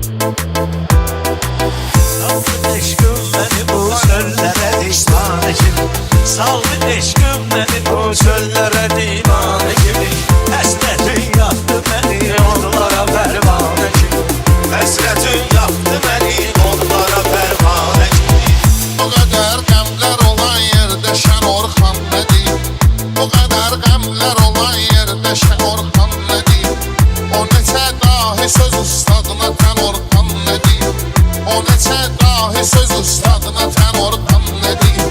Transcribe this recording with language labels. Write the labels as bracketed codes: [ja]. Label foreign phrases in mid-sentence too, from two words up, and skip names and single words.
[tr] Saldı eşkım beni bu çöllere divane gibi. Saldı eşkım beni bu çöllere divane gibi. Hasretin yaktı beni onlara pervane gibi. Hasretin yaktı beni onlara pervane gibi. Bu kadar [az] qəmlər olan yerdə Şən Orxan nə deyim? [tr] Bu kadar [az] qəmlər olan yerdə Şən Orxan nə deyim? O neçə dahi söz ustadına Tən Orxan nə deyim? O neçə dahi söz ustadına Tən Orxan nə deyim?